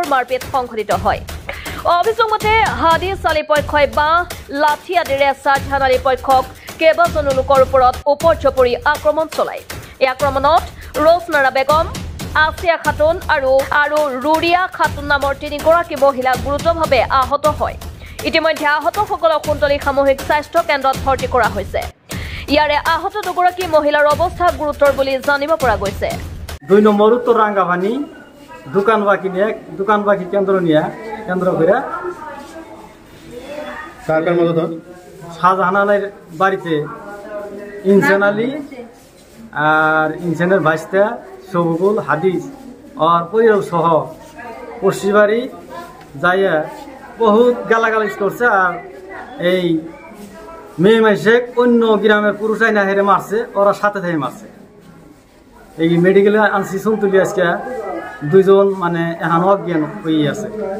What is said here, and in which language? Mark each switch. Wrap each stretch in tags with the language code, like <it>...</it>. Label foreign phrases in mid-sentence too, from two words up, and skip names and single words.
<as>মাৰপিট সংঘটিত হয় অভিযোগ মতে হাদিছ আলী পক্ষই বাঁহ লাঠি আদিৰে শাহজাহান আলী পক্ষক কেইবাজনো লোকৰ ওপৰত উপৰ্যপৰি আক্ৰমণ চলায় এই আক্ৰমণত ৰোজনাৰা বেগম আসিয়া খাতুন আৰু ৰুৰিয়া খাতুন নামৰ তিনিগৰাকী মহিলা গুৰুতৰভাৱে আহত হয় ইতিমধ্যে আহতসকলক সন্তলী সামূহিক স্বাস্থ্য কেন্দ্ৰত ভৰ্তি কৰা হৈছে ইয়াৰে আহত দুগৰাকী মহিলাৰ অৱস্থা গুৰুতৰ বুলি জানিব পৰা গৈছে 2 নম্বৰ উত্তৰ ৰাঙ্গাপানী দোকান বাকি</as> <bn>কেন্দ্র করে কার মদত শাহজাহান আলীর বাড়িতে ইনসান আলী আর ইনসানের ভাইস্তা সবুল হাদিস আর পরিবার সহ পড়শি বাড়ি যাইয়া বহুত গালাগালিজ করছে আর এই মেয়ে মাইসে অন্য গ্রামের পুরুষ আইনা হেরে মারছে ওরা সাথে থেকে মারছে এই মেডিকেলে আনছি শুনতুলি আজকে 2 জন মানে এখন অজ্ঞান হয়ে আছে</bn>